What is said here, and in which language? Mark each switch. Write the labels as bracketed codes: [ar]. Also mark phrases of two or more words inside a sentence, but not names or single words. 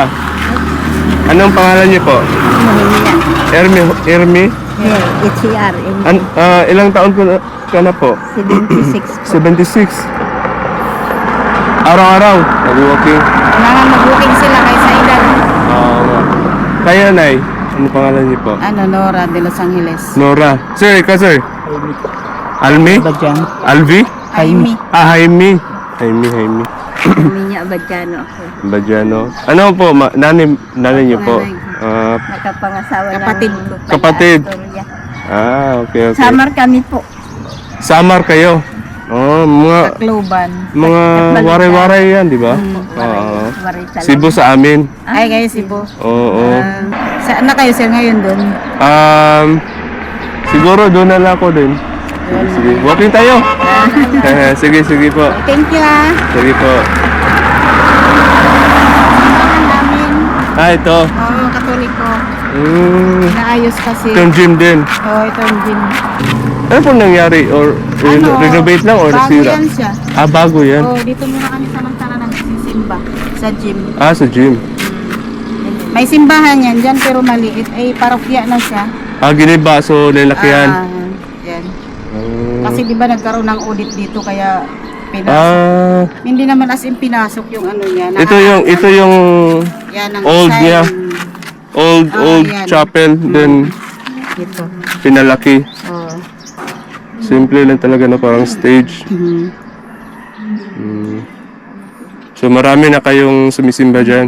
[tl] Anong pangalan niyo po? Ermi? HCR. Ilang taon ka na po? 76 po. 76. Araw-araw, nag-walking. Kailangan mag-walking sila kaysa edad. Kaya, Nay, ano pangalan niyo po? Nora de Los Angeles. Nora. Sir, sir. Almi? Alvi? Jaime. Jaime. Jaime. Minya Badiano ako. Badiano. Ano po, nanay niyo po? Nakapangasawa kapatid ko. Kapatid. Okay. Samar kami po. Samar kayo. Mga Tacloban. waray-waray yan, di ba? Cebu sa amin. Ay, kayo Cebu. Oo. Saan na kayo sir ngayon doon? Siguro doon na lang ako din. Sige, walking tayo. Sige po. [en] Thank you [tl] Sige po. namin. Ito. Katoliko. Naayos kasi. Itong gym din. Ito yung gym. Ano po nangyari? Or renovate lang or bago nasira? yan siya. Bago yan. Dito muna kami samantala nagsisimba sa gym. Sa gym. May simbahan yan dyan pero maliit. Ay, parokya na siya. Giniba, so lalakihan. Yan. Kasi di ba nagkaroon ng audit dito kaya pinasok. Hindi naman [en] as in [tl] pinasok yung ano niya. Ito yung yan, ang old design. niya. Old yan. chapel. Then Dito. pinalaki. Oh. Simple lang talaga na parang stage. So marami na kayong sumisimba dyan.